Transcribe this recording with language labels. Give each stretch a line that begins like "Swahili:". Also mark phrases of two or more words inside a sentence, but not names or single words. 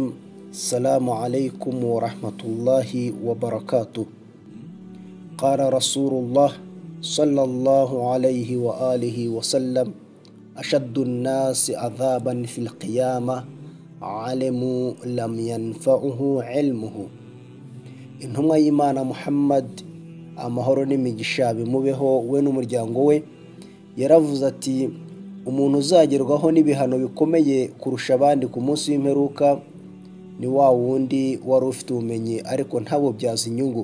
Arabic: السلام عليكم ورحمة الله وبركاته. قال رسول الله صلى الله عليه وآله وسلم: أشد الناس عذابا في القيامة علموا لم ينفعه علمه.
Kinyarwanda: intumwa y'Imana Muhammad, amahoro n'imigisha bimubeho we n'umuryango we, yaravuze ati: umuntu uzagerwaho n'ibihano bikomeye kurusha abandi ku munsi w'imperuka ni wa wundi wari ufite ubumenyi ariko ntabubyaza inyungu.